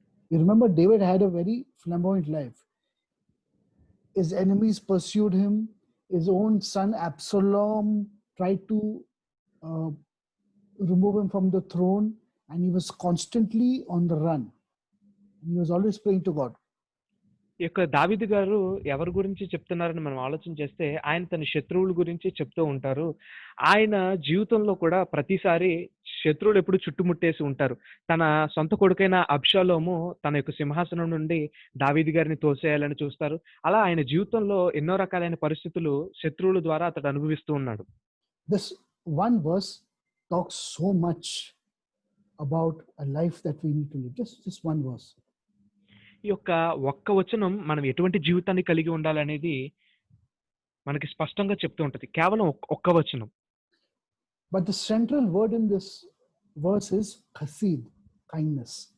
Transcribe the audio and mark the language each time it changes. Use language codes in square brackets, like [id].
[en] You remember, David had a very flamboyant life. His enemies pursued him. His own son Absalom tried to remove him from the throne, and he was constantly on the run. He was always praying to God. [te] ఈ యొక్క దావీదు గారు ఎవరి గురించి చెప్తున్నారని మనం ఆలోచన చేస్తే, ఆయన తన శత్రువుల గురించి చెప్తూ ఉంటారు. ఆయన జీవితంలో కూడా ప్రతిసారి శత్రువులు ఎప్పుడు చుట్టుముట్టేసి ఉంటారు. తన సొంత కొడుకైన అబ్షాలోము తన యొక్క సింహాసనం నుండి దావీదు గారిని తోసేయాలని చూస్తారు. అలా ఆయన జీవితంలో ఎన్నో రకాలైన పరిస్థితులు శత్రువుల ద్వారా అతడు అనుభవిస్తూ ఉన్నాడు. [en] This one verse talks so much about a life that we need to live. Just one verse. [te] ఈ యొక్క ఒక్క వచనం మనం ఎటువంటి జీవితాన్ని కలిగి ఉండాలనేది మనకి స్పష్టంగా చెప్తూ ఉంటది. కేవలం ఒక్క వచనం. [en] But the central word in this verse is chesed, kindness.